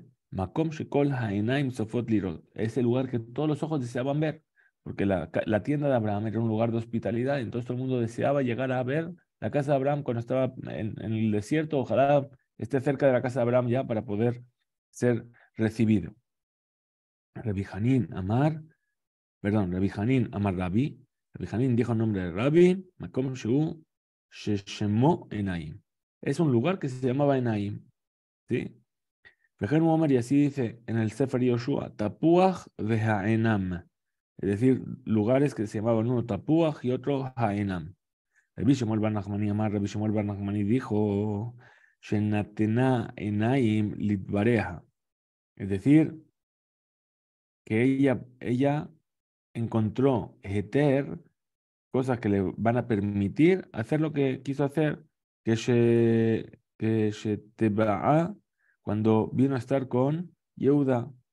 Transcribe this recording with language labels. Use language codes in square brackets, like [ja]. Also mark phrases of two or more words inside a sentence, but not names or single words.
[he] מקום שכל העינים צופות לראות. [es] Es el lugar que todos los ojos deseaban ver, porque la tienda de Abraham era un lugar de hospitalidad, entonces todo el mundo deseaba llegar a ver la casa de Abraham cuando estaba en el desierto. Ojalá esté cerca de la casa de Abraham ya para poder ser recibido. [he] רבי חנין אמר, perdón, רבי חנין אמר רבי. [es] Rabbi Hanin dijo el nombre de Rabbi, [he] מקום הוא ששמו עינים. [es] Es un lugar que se llamaba Enaim, ¿sí? Y así dice en el Sefer Yoshua, Tapuach de Haenam. Es decir, lugares que se llamaban uno Tapuach y otro Haenam. Rabbi Shmuel bar Nachmani Amar, Rabbi Shmuel bar Nachmani dijo, [he] שנתנה עינים לדבר. [es] Es decir, que ella encontró Heter, cosas que le van a permitir hacer lo que quiso hacer, que se Teba'a, cuando vino a estar con Yehuda.